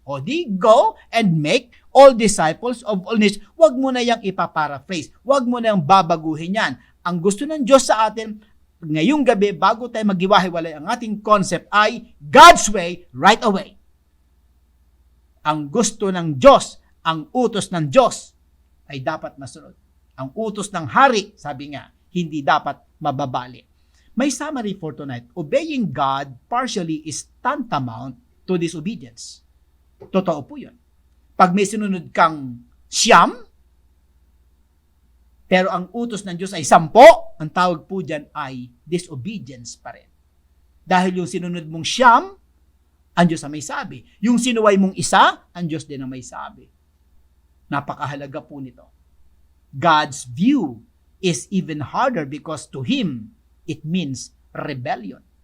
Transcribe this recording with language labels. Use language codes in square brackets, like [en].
[tl] O di, [en] go and make all disciples of all nations. [tl] Huwag mo na yung ipaparaphrase. Huwag mo na yung babaguhin yan. Ang gusto ng Diyos sa atin, ngayong gabi, bago tayo maghiwa-hiwalay, ang ating concept ay [en] God's way right away. [tl] Ang gusto ng Diyos, ang utos ng Diyos ay dapat masunod. Ang utos ng hari, sabi nga, hindi dapat mababali. [en] May summary for tonight. Obeying God partially is tantamount to disobedience. [tl] Totoo po yun. Pag may sinunod kang 9, pero ang utos ng Diyos ay 10, ang tawag po dyan ay disobedience pa rin. Dahil yung sinunod mong 9, ang Diyos ang may sabi. Yung sinuway mong 1, ang Diyos din ang may sabi. Napakahalaga po nito. [en] God's view is even harder because to Him, it means rebellion.